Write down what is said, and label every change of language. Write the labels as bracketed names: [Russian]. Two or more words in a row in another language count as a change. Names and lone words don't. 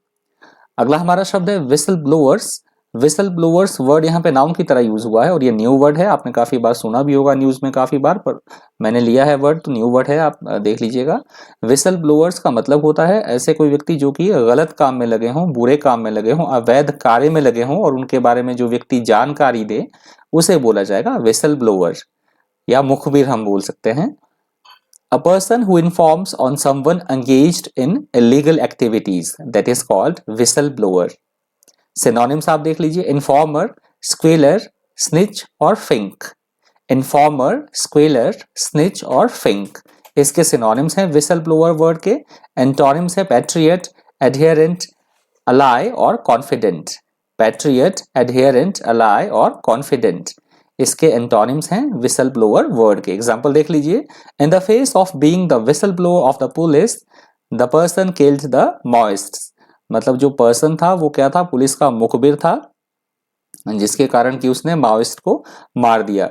[Hindi] अगला हमारा शब्द है [English] whistle blowers. whistle blowers word [Hindi] यहाँ पे नाउन की तरह यूज हुआ है और ये [English] new word [Hindi] है, आपने काफी बार सुना भी होगा न्यूज में काफी बार, पर मैंने लिया है वर्ड तो [English] new word [Hindi] है, आप देख लीजिएगा। [English] whistle blowers [Hindi] का मतलब होता है ऐसे कोई व्यक्ति जो कि गलत काम में लगे हों, बुरे काम में लगे हों, अवैध कार्य में लगे हों और उनके बारे में जो व्यक्ति जानकारी दे उसे बोला जाएगा [English] whistle blower [Hindi] या मुखबिर हम बोल सकते हैं। [English] A person who informs on someone engaged in illegal activities that is called whistleblower. [Hindi] Synonyms आप देख लीजिए, [English] informer, squealer, snitch और fink. Informer, squealer, snitch और fink. इसके synonyms हैं whistleblower word के। Antonyms है patriot, adherent, ally और confident. Patriot, adherent, ally और confident. इसके एंटोनिम्स हैं whistle blower word के। एग्जाम्पल [Hindi] देख लीजिए, [English] in the face of being the whistle blower of the police the person killed the Maoists. [Hindi] मतलब जो पर्सन था वो क्या था, पुलिस का मुखबिर था, जिसके कारण कि उसने माओइस्ट को मार दिया।